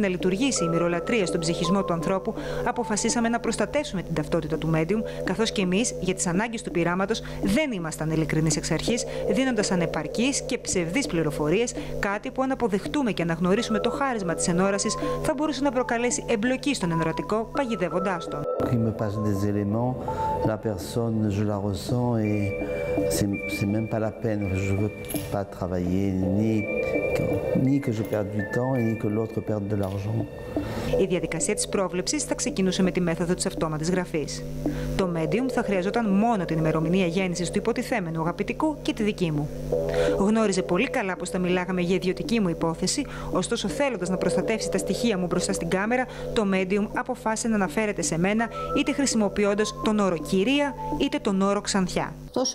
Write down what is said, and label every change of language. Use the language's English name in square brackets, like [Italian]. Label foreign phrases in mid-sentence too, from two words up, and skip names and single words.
[Greek] να λειτουργήσει η μυρολατρεία στον ψυχισμό του ανθρώπου, αποφασίσαμε να προστατεύσουμε την ταυτότητα του medium, καθώς και εμείς, για τις ανάγκες του πειράματος, δεν ήμασταν ειλικρινείς εξ αρχής, δίνοντας ανεπαρκείς και ψευδείς πληροφορίες, κάτι που αν αποδεχτούμε και αναγνωρίσουμε το χάρισμα της ενόρασης, θα μπορούσε να προκαλέσει εμπλοκή στον ενορατικό, παγιδεύοντάς τον. [French] Il me passe des éléments, la personne, je la ressens et c'est même pas la peine. Je veux pas travailler, ni que je perde du temps, ni que l'autre perde de l'argent. [Greek] Η διαδικασία της πρόβλεψης θα ξεκινούσε με τη μέθοδο της αυτόματης γραφής. Το medium θα χρειαζόταν μόνο την ημερομηνία γέννησης του υποτιθέμενου αγαπητικού και τη δική μου. Γνώριζε πολύ καλά πως θα μιλάγαμε για ιδιωτική μου υπόθεση, ωστόσο θέλοντας να προστατεύσει τα στοιχεία μου μπροστά στην κάμερα, το medium αποφάσισε να αναφέρεται σε μένα είτε χρησιμοποιώντας τον όρο κυρία είτε τον όρο Ξανθιά.